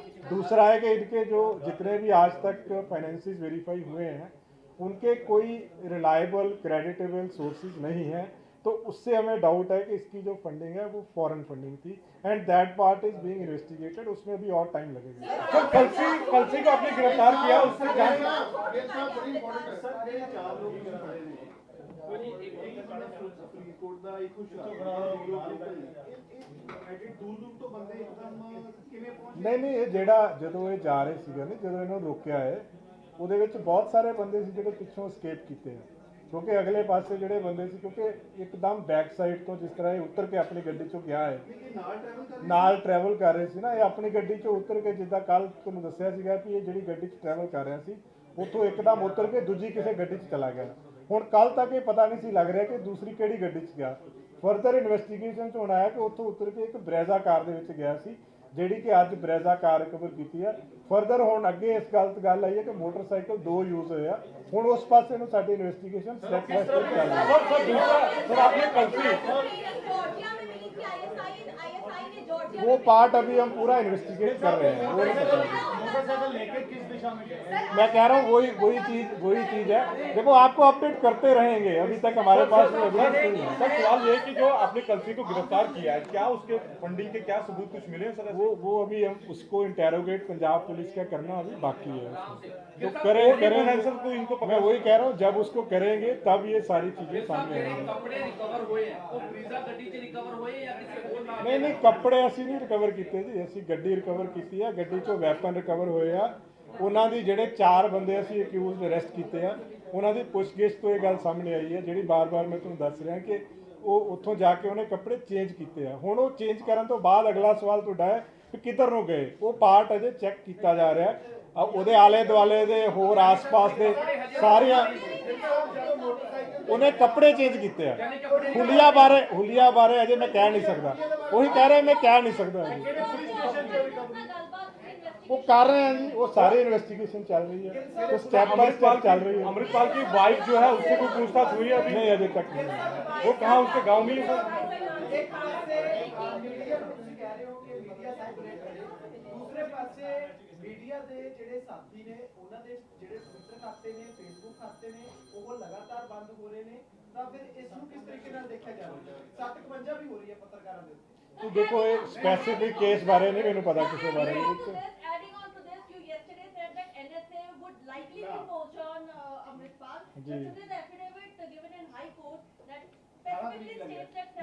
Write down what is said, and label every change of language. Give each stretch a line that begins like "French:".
Hindi: दूसरा है कि इनके जो जितने भी आज तक फाइनेंसेस वेरीफाई हुए हैं, उनके कोई रिलायबल क्रेडिटेबल सोर्सेज नहीं है, तो उससे हमें डाउट है कि इसकी जो फंडिंग है वो फॉरेन फंडिंग थी, and that part is being investigated. उसमें भी और टाइम लगेगा। सर कलसी को आपने गिरफ्तार किया, उससे जान
Punjabi: नहीं ਇਹ ਜਿਹੜਾ ਜਦੋਂ ਇਹ ਜਾ ਰਹੇ ਸੀਗੇ ਨਾ, ਜਦੋਂ ਇਹਨਾਂ ਨੂੰ ਰੋਕਿਆ ਹੈ, ਉਹਦੇ ਵਿੱਚ ਬਹੁਤ ਸਾਰੇ ਬੰਦੇ ਸੀ ਜਿਹੜੇ ਪਿੱਛੋਂ escape ਕੀਤੇ ਆ, ਕਿਉਂਕਿ ਅਗਲੇ ਪਾਸੇ ਜਿਹੜੇ ਬੰਦੇ ਸੀ, ਕਿਉਂਕਿ ਇੱਕਦਮ ਬੈਕ ਸਾਈਡ ਤੋਂ ਜਿਸ ਤਰ੍ਹਾਂ ਇਹ ਉੱਤਰ ਕੇ ਆਪਣੀ ਗੱਡੀ 'ਚੋਂ ਗਿਆ ਹੈ, ਨਾਲ ਟਰੈਵਲ ਕਰ ਰਹੇ ਸੀ ਨਾ, ਇਹ ਆਪਣੀ ਗੱਡੀ 'ਚੋਂ ਉੱਤਰ ਕੇ, ਜਿੱਦਾਂ ਕੱਲ ਤੁਹਾਨੂੰ ਦੱਸਿਆ ਸੀਗਾ ਕਿ ਇਹ ਜਿਹੜੀ ਗੱਡੀ 'ਚ ਟਰੈਵਲ ਕਰ ਰਿਹਾ ਸੀ, ਉੱਥੋਂ ਇੱਕਦਮ ਉੱਤਰ ਕੇ ਦੂਜੀ ਕਿਸੇ ਗੱਡੀ 'ਚ ਚਲਾ ਗਿਆ। ਹੁਣ ਕੱਲ ਤੱਕ ਇਹ ਪਤਾ ਨਹੀਂ ਸੀ ਲੱਗ ਰਿਹਾ ਕਿ ਦੂਸਰੀ ਕਿਹੜੀ ਗੱਡੀ 'ਚ ਗਿਆ। ਫਰਦਰ ਇਨਵੈਸਟੀਗੇਸ਼ਨ 'ਚ ਹੁਣ ਆਇਆ ਕਿ ਉੱਥੋਂ ਉੱਤਰ ਕੇ ਇੱਕ ਬਰੈਜ਼ਾ ਕਾਰ ਦੇ ਵਿੱਚ ਗਿਆ ਸੀ, ਜਿਹੜੀ ਕਿ ਅੱਜ ਬਰੈਜ਼ਾ ਕਾਰ ਰਿਕਵਰ ਕੀਤੀ ਹੈ। ਫਰਦਰ ਹੁਣ ਅੱਗੇ ਇਸ ਗੱਲ ਆਈ ਹੈ ਕਿ ਮੋਟਰਸਾਈਕਲ 2 ਯੂਜ਼ ਹੋਏ ਆ। ਹੁਣ ਉਸ ਪਾਸੇ ਨੂੰ ਸਾਡੀ ਇਨਵੈਸਟੀਗੇਸ਼ਨ ਸਟੈਪ ਬਾय ਸਟੈਪ ਚੱਲ ਰਹੀ ਹੈ।
Hindi: सर दूसरा सर आपने कलसी जॉर्जिया में मिली थी ISI ने जॉर्जिया वो पार्ट अभी हम पूरा इन्वेस्टिगेट कर रहे हैं, वो नहीं पता। मोटरसाइकिल लेके किस दिशा में गए? मैं कह रहा हूँ वही चीज है। देखो आपको अपडेट करते रहेंगे, अभी तक हमारे पास कोई evidence नहीं है। सर सवाल ये है कि जो आपने कलसी को गिरफ्तार किया है, क्या उसके फंडिंग के क्या सबूत कुछ मिले हैं सर? वो अभी हम उसको इंटेरोगेट पंजाब पुलिस का करना अभी बाकी है। जो करें सर को इनको मैं वही कह रहा हूँ, जब उसको करेंगे तब ये सारी चीजें सामने
Punjabi: ਜਿਹੜੇ
Hindi: आएंगी।
Punjabi: ਕੱਪੜੇ ਰਿਕਵਰ ਹੋਏ ਆ ਉਹ ਬਰੀਜ਼ਾ ਗੱਡੀ 'ਚ ਰਿਕਵਰ ਹੋਏ ਜਾਂ ਕਿਸੇ ਹੋਰ ਨਾਲ? ਨਹੀਂ ਕੱਪੜੇ ਅਸੀਂ ਨਹੀਂ ਰਿਕਵਰ ਕੀਤੇ ਜੀ, ਅਸੀਂ ਗੱਡੀ ਰਿਕਵਰ ਕੀਤੀ ਆ, ਗੱਡੀ 'ਚੋਂ ਵੈਪਨ ਰਿਕਵਰ ਹੋਏ ਆ। ਉਹਨਾਂ ਦੀ ਜਿਹੜੇ 4 ਬੰਦੇ ਅਸੀਂ ਅਕਿਊਜ਼ਡ ਅਰੈਸਟ ਕੀਤੇ ਆ, ਉਹਨਾਂ ਦੀ ਪੁੱਛਗਿੱਛ ਤੋਂ ਇਹ ਗੱਲ ਸਾਹਮਣੇ ਆਈ ਹੈ, ਜਿਹੜੀ ਬਾਰ-ਬਾਰ ਮੈਂ ਤੁਹਾਨੂੰ ਦੱਸ ਰਿਹਾ ਕਿ ਉਹ ਉੱਥੋਂ ਜਾ ਕੇ ਉਹਨੇ ਕੱਪੜੇ ਚੇਂਜ ਕੀਤੇ ਆ। ਹੁਣ ਉਹ ਚੇਂਜ ਕਰਨ ਤੋਂ ਬਾਅਦ ਅਗਲਾ ਸਵਾਲ ਤੁਹਾਡਾ ਹੈ ਕਿ ਕਿੱਧਰ ਨੂੰ ਗਏ, ਉਹ ਪਾਰਟ ਅਜੇ ਚੈੱਕ ਕੀਤਾ ਜਾ ਰਿਹਾ। ਉਹਦੇ ਆਲੇ ਦੁਆਲੇ ਦੇ ਹੋਰ ਆਸ-ਪਾਸ ਦੇ ਸਾਰੀਆਂ ਉਹਨੇ ਕੱਪੜੇ ਚੇਂਜ ਕੀਤੇ ਆ। ਹੁਲੀਆ ਬਾਰੇ ਅਜੇ ਮੈਂ ਕਹਿ ਨਹੀਂ ਸਕਦਾ, ਉਹੀ ਕਹਿ ਰਿਹਾ ਮੈਂ ਕਹਿ ਨਹੀਂ ਸਕਦਾ ਜੀ। वो कर रहे हैं जी, वो सारी इन्वेस्टिगेशन चल रही है, तो स्टेप बाय स्टेप चल रही है। अमृतपाल की वाइफ जो है उससे कोई पूछताछ हुई है अभी? नहीं, अभी तक नहीं। वो कहाँ, उसके गांव में ही है? ਦੂਸਰੇ ਪਾਸੇ ਮੀਡੀਆ ਦੇ ਜਿਹੜੇ ਸਾਥੀ ਨੇ ਉਹਨਾਂ ਦੇ ਜਿਹੜੇ ਟਵਿੱਟਰ ਖਾਤੇ ਨੇ, ਫੇਸਬੁੱਕ ਖਾਤੇ ਨੇ, ਉਹ ਲਗਾਤਾਰ ਬੰਦ ਹੋ ਰਹੇ ਨੇ, ਤਾਂ ਫਿਰ ਇਸ ਨੂੰ ਕਿਸ ਤਰੀਕੇ ਨਾਲ ਦੇਖਿਆ ਜਾਵੇ? 751 ਵੀ ਹੋ ਰਹੀ ਹੈ ਪੱਤਰਕਾਰਾਂ ਦੇ ਉੱਤੇ।
Hindi: तो देखो ये स्पेसिफिक केस बारे नहीं मैंने पता किसी बारे में।
English: Adding on to this, you yesterday said that NSA would likely be poached on Amritpal. But today the affidavit given in High Court that specifically states that